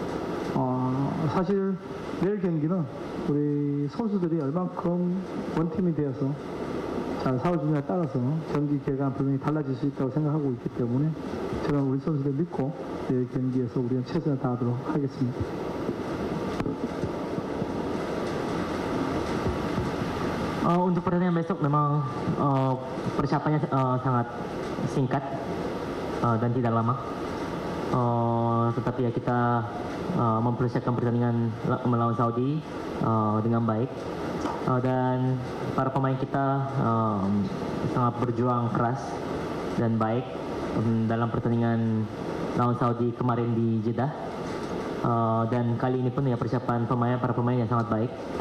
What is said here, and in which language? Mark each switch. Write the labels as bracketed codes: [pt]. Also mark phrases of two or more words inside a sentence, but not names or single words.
[ko] 사실 내일 경기는 우리 선수들이 얼만큼 원팀이 되어서 잘 싸워주냐에 따라서 경기 결과는 분명히 달라질 수 있다고 생각하고 있기 때문에 저는 우리 선수들 믿고 내일 경기에서 우리는 최선을 다하도록 하겠습니다. [id] Untuk pertandingan besok memang persiapannya sangat singkat dan tidak lama. Tetapi ya kita mempersiapkan pertandingan melawan Saudi dengan baik dan para pemain kita sangat berjuang keras dan baik dalam pertandingan lawan Saudi kemarin di Jeddah dan kali ini pun ya persiapan para pemain yang sangat baik.